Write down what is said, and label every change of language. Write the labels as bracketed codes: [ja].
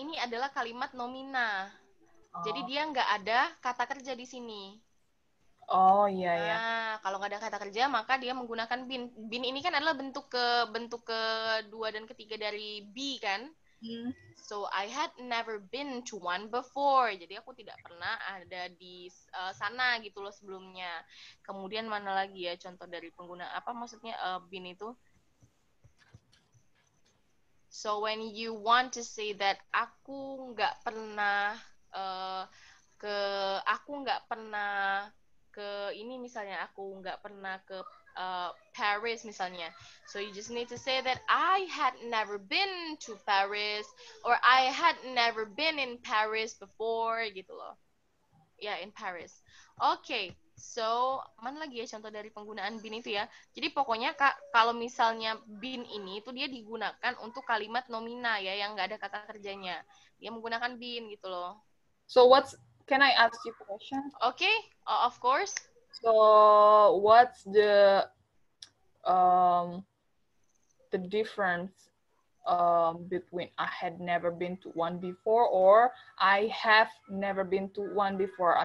[id] ini adalah kalimat nomina. Jadi uh, dia nggak ada kata kerja di sini. oh iya ya. Nah, kalau nggak ada kata kerja maka dia menggunakan bin. Bin ini kan adalah bentuk kedua dan ketiga dari be kan? Hmm. [en] So I had never been to one before. [id] Jadi aku tidak pernah ada di sana gitu loh sebelumnya. Kemudian mana lagi ya contoh dari pengguna apa maksudnya bin itu? [en] So when you want to say that [id] aku nggak pernah uh, ke aku nggak pernah ke ini misalnya aku nggak pernah ke Paris misalnya. [en] So you just need to say that I had never been to Paris or I had never been in Paris before [id] gitu loh. [en] Ya, in Paris. Okay. [id] So, mana lagi ya contoh dari penggunaan bin itu ya? Jadi pokoknya Kak, kalau misalnya bin ini tuh dia digunakan untuk kalimat nomina ya, yang nggak ada kata kerjanya. Dia menggunakan bin gitu loh. [en] So can I ask you a question? Okay, of course. So what's um, the difference between I had never been to one before or I have never been to one before?